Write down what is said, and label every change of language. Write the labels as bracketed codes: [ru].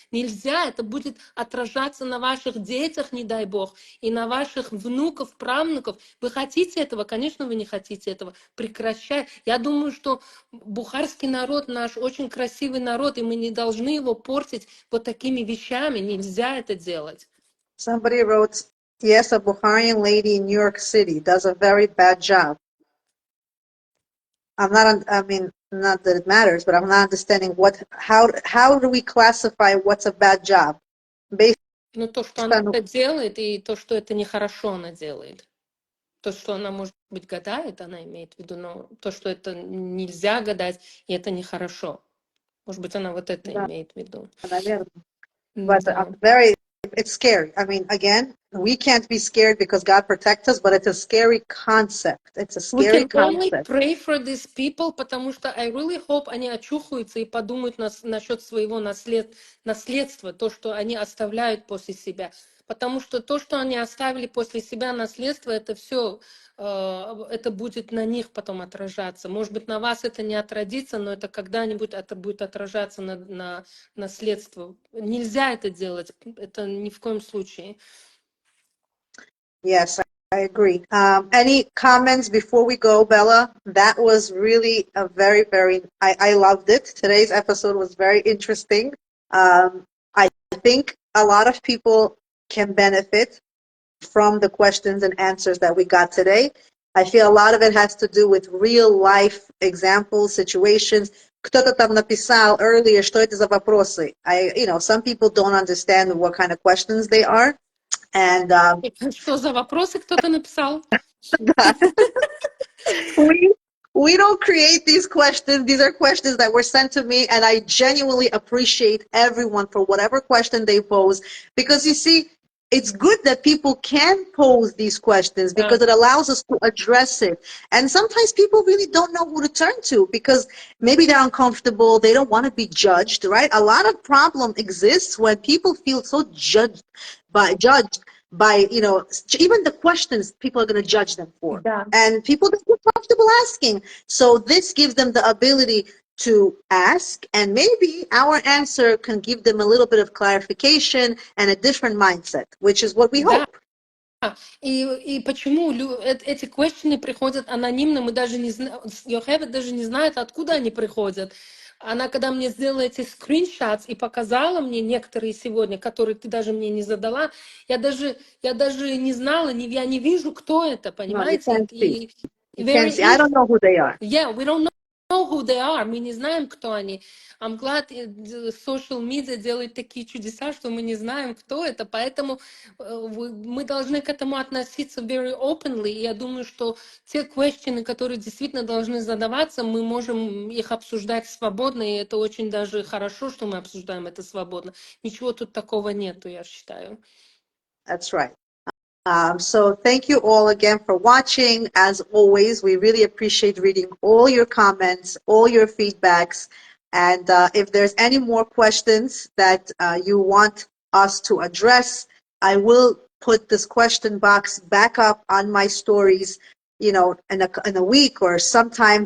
[ru] Нельзя, это будет отражаться на ваших детях, не дай Бог, и на ваших внуков, правнуков. Вы хотите этого? Конечно, вы не хотите этого. Прекращай. Я думаю, что бухарский народ наш очень красивый народ, и мы не должны его портить вот такими вещами. Нельзя это делать. [en] Somebody wrote, yes, a Bukharian lady in New York City does a very bad job. Not that it matters, but I'm not understanding how do we classify what's a bad job? Based [ru] Но то, что она это делает, и то, что это нехорошо она делает. То, что она, может быть, гадает, она имеет в виду, но то, что это нельзя гадать, и это нехорошо. Может быть, она вот это имеет в виду. [en] But it's scary. I mean, again, we can't be scared because God protects us, but it's a scary concept. It's a scary We can only concept. pray for these people, [ru] потому что [en] I really hope [ru] они очухаются и подумают насчет своего наследства, то, что они оставляют после себя. Потому что то, что они оставили после себя наследство, это все, это будет на них потом отражаться. Может быть, на вас это не отразится, но это когда-нибудь это будет отражаться на наследство. Нельзя это делать, это ни в коем случае. [en] Yes, I agree. Any comments before we go, Bella? That was really a very, very, I loved it. Today's episode was very interesting. I think a lot of people can benefit from the questions and answers that we got today. I feel a lot of it has to do with real life examples, situations. [ru] Кто-то там написал [en] earlier, [ru] что это за вопросы. [en] Some people don't understand what kind of questions they are. And [ru] Что за вопросы кто-то написал? [en] we don't create these questions. These are questions that were sent to me, and I genuinely appreciate everyone for whatever question they pose. Because you see, it's good that people can pose these questions because it allows us to address it. And sometimes people really don't know who to turn to because maybe they're uncomfortable. They don't want to be judged, right? A lot of problem exists when people feel so judged by, you know, even the questions people are going to judge them for. [ru] Да. [en] And people don't feel comfortable asking. So this gives them the ability to ask, and maybe our answer can give them a little bit of clarification and a different mindset, which is what we [ru] Да. [en] hope. [ru] И почему эти questions приходят анонимно, мы даже не знаем, Йохевед даже не знает, откуда они приходят. Она, когда мне сделала эти скриншотс и показала мне некоторые сегодня, которые ты даже мне не задала, я даже не знала, я не вижу, кто это, [en] No, you [ru] понимаете? [en] can't see. [ru] И [en] You very can't see. I don't know who they are. Yeah, we don't know who they are. [ru] Мы не знаем, кто они. [en] I'm glad social media [ru] делает такие чудеса, что мы не знаем, кто это. Поэтому мы должны к этому относиться [en] very openly. [ru] И я думаю, что те questions, которые действительно должны задаваться, мы можем их обсуждать свободно. И это очень даже хорошо, что мы обсуждаем это свободно. Ничего тут такого нету, я считаю. [en] That's right. So thank you all again for watching. As always, we really appreciate reading all your comments, all your feedbacks. And if there's any more questions that you want us to address, I will put this question box back up on my stories, you know, in a week or sometime.